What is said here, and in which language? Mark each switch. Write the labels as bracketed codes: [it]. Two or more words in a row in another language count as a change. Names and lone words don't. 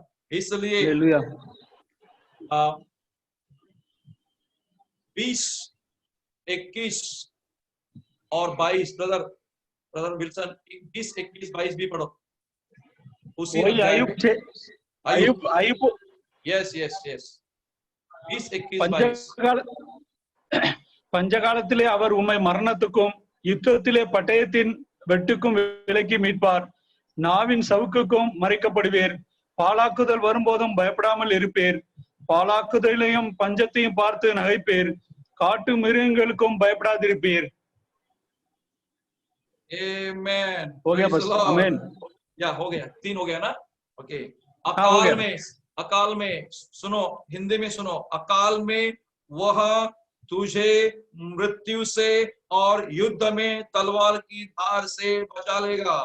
[hi] इसलिए 20, 21 और 22 ब्रदर विल्सन 20, 21, 22 भी पढ़ो। उसी अय्यूब [en] yes yes yes 20, 21, 22 [ta] பஞ்சகாலத்திலே அவர் உம்மை மரணத்துக்கும் யுத்தத்திலே பட்டயத்தின் வெட்டுக்கும் விலக்கி மீட்பார். நாவின் சவுக்குக்கும் மறைக்கப்படுவீர். பாழாக்குதல் வரும்போதும் பயப்படாமல் இருப்பீர். பாழாக்குதலையும் பஞ்சத்தையும் பார்த்து நகைப்பீர். காட்டு மிருகங்களுக்கும் பயப்படாதிருப்பீர். Amen. [hi] हो गया बस, आमीन। या हो गया, 3 हो गया ना? ओके। हो गया। अकाल में सुनो, हिंदी में सुनो। अकाल में वह तुझे मृत्यु से और युद्ध में तलवार की धार से बचा लेगा।